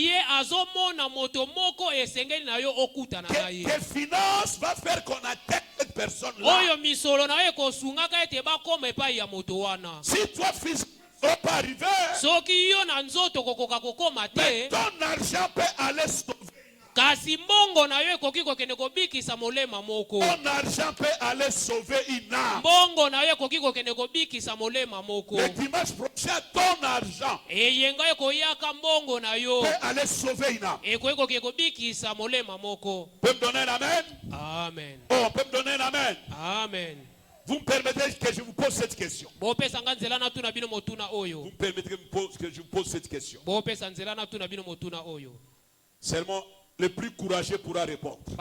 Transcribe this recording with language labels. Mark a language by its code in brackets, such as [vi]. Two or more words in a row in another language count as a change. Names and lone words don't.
[fr] Tes finances vont faire qu'on atteigne cette personne-là. Si toi, fils, ne peut pas arriver, mais ton argent peut aller sauver. [ln] Kasi mbongo na yo ekoki kokende kobikisa molema moko. [fr] Ton argent peut aller sauver une âme. [ln] Mbongo na yo ekoki kokende kobikisa molema moko. [fr] Le dimanche prochain, ton argent [ln] eyenga ekoyaka mbongo na yo [fr] peut aller sauver une âme. [ln] ekoki kokende kobikisa molema moko. [fr] Peut me donner un amen? Amen. Oh, peut me donner un amen? Amen. Vous me permettez que je vous pose cette question? Vous me permettez que je vous pose cette question? Seulement le plus courageux pourra répondre.